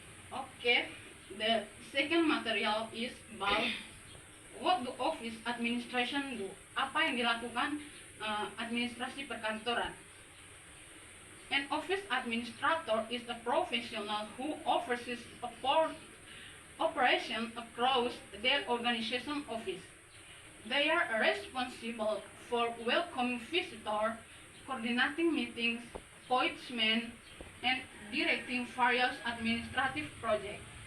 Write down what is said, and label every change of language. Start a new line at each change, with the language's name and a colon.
English: Okay, the second material is about what do office administration do?
Indonesian: Apa yang dilakukan administrasi perkantoran?
English: An office administrator is a professional who oversees operation across their organization office. They are responsible for welcoming visitors, coordinating meetings, appointments, and directing various administrative projects.